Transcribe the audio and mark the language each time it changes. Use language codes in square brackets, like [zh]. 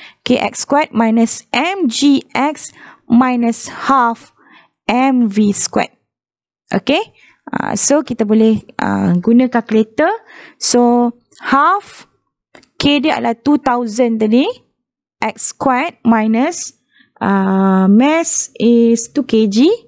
[en] KX squared minus MGX minus half MV squared. [ms] Okay. So, kita boleh guna calculator. So, half K dia adalah 2000 tadi. [en] X squared minus mass is 2 kg.